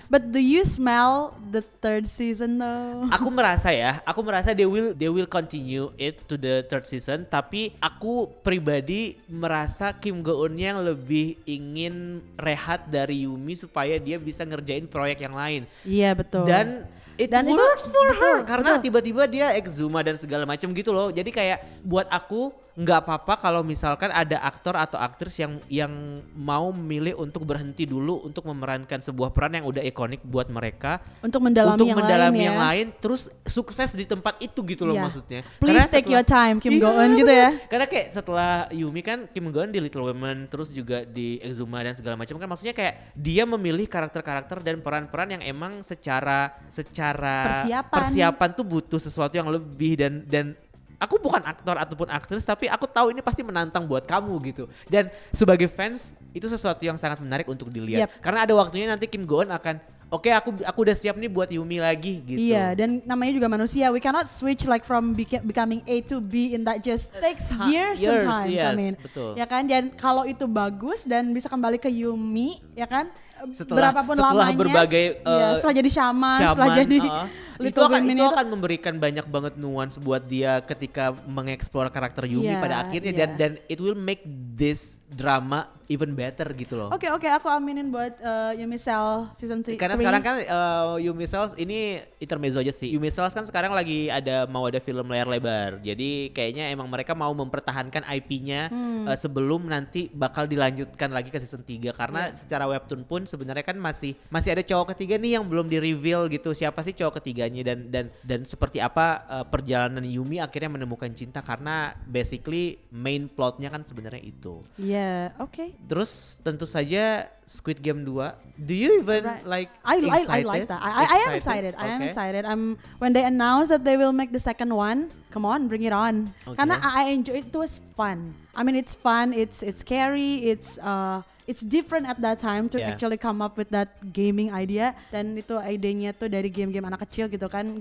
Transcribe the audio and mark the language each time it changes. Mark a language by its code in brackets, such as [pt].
[en] But do you smell the third season though? [id] Aku merasa [en] they will continue it to the third season. [id] Tapi aku pribadi merasa Kim Go-eun yang lebih ingin rehat dari Yumi supaya dia bisa ngerjain proyek yang lain. Iya betul. Dan [en] it works for her [id] karena tiba-tiba dia Exuma dan segala macam gitu loh. Jadi kayak buat aku nggak apa-apa kalau misalkan ada aktor atau aktris yang mau memilih untuk berhenti dulu untuk memerankan sebuah peran yang udah ikonik buat mereka untuk mendalami yang lain terus sukses di tempat itu gitu loh maksudnya. [en] Please take your time Kim Go-eun [id] gitu ya. Karena kayak setelah Yumi kan Kim Go-eun di Little Women terus juga di Exuma dan segala macam kan, maksudnya kayak dia memilih karakter-karakter dan peran-peran yang emang secara persiapan tuh butuh sesuatu yang lebih dan aku bukan aktor ataupun aktris tapi aku tahu ini pasti menantang buat kamu gitu. Dan sebagai fans itu sesuatu yang sangat menarik untuk dilihat. Karena ada waktunya nanti Kim Go-eun akan aku udah siap nih buat Yumi lagi gitu. Iya, dan namanya juga manusia. [en] We cannot switch like from becoming A to B in that just takes years sometimes. Yes, I mean, [id] betul. Ya kan? Dan kalau itu bagus dan bisa kembali ke Yumi, ya kan? Setelah lamanya, berbagai setelah jadi shaman, setelah jadi itu akan memberikan banyak banget nuance buat dia ketika mengeksplor karakter Yumi pada akhirnya dan [en] it will make this drama even better [id] gitu loh. Oke, aku aminin buat Yumi Cells season 3. Karena sekarang kan Yumi Cells ini intermezzo aja sih. Yumi Cells kan sekarang lagi mau ada film layar lebar. Jadi kayaknya emang mereka mau mempertahankan IP-nya sebelum nanti bakal dilanjutkan lagi ke season 3 karena secara webtoon pun sebenarnya kan masih ada cowok ketiga nih yang belum di-reveal gitu. Siapa sih cowok ketiganya dan seperti apa perjalanan Yumi akhirnya menemukan cinta karena basically main plotnya kan sebenarnya itu. Oke. Terus tentu saja Squid Game 2. [en] Do you even like excited? I like that. I am excited. I am excited. When they announced that they will make the second one, come on, bring it on. [id] Karena [en] I enjoy it. It was fun. I mean, it's fun. It's scary. It's different at that time to actually come up with that gaming idea. [id] Dan itu idenya tuh dari game-game anak kecil gitu kan.